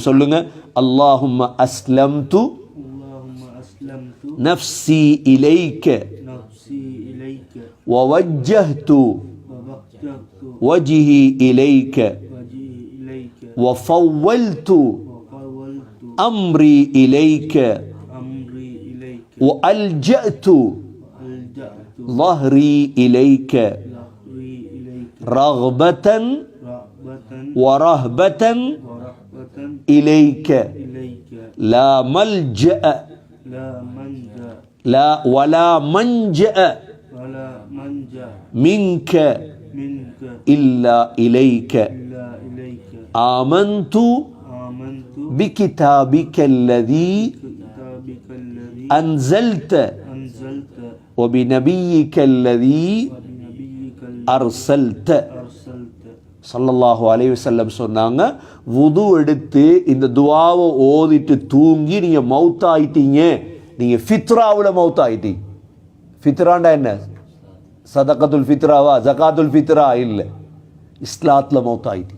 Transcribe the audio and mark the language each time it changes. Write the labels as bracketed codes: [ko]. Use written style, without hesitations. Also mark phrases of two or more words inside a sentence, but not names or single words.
[ar] சொல்லுங்க, اللهم أسلمت نفسي إليك ووجهت وجهي إليك وفوضت أمري إليك وألجأت ظهري إليك رغبة ورهبة إليك لا ملجأ لا ولا منجأ منك إلا إليك آمنت بكتابك الذي أنزلت وبنبيك الذي أرسلت. صلى الله عليه وسلم [ta] சொன்னாங்க, வுது எடுத்து இந்த துஆவை ஓதிட்டு தூங்கி நீங்க மௌத் ஆயிட்டீங்க, நீங்க ஃபித்ராவுல மௌத் ஆயிட்டீங்க. ஃபித்ராண்டா என்ன? சதகத்துல் ஃபித்ராவா, ஜகாத்துல் ஃபித்ரா இல்ல, இஸ்லாத்துல மௌத் ஆயிட்டீங்க.